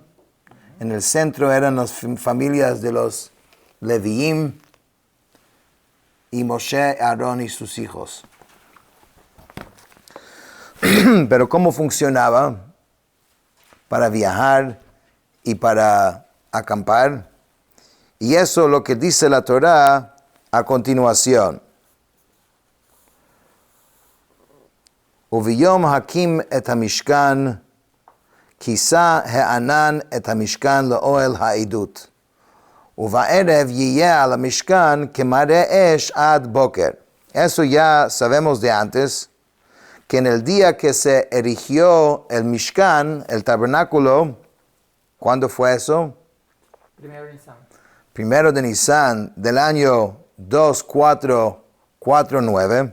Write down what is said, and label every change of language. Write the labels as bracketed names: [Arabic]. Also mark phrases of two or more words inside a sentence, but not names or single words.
[Spanish] En el centro eran las familias de los Leviim y Moshe, Aarón y sus hijos. Pero ¿cómo funcionaba para viajar y para acampar? Y eso es lo que dice la Torah a continuación. [Hebrew] וביום הקים את המשכן כסה הענן את המשכן לאהל העדת. ובערב יהיה על המשכן כמראה אש עד בקר. [Spanish] Eso ya sabemos de antes, que en el día que se erigió el Mishkan, el tabernáculo, ¿cuándo fue eso? Primero de Nisan del año 2449.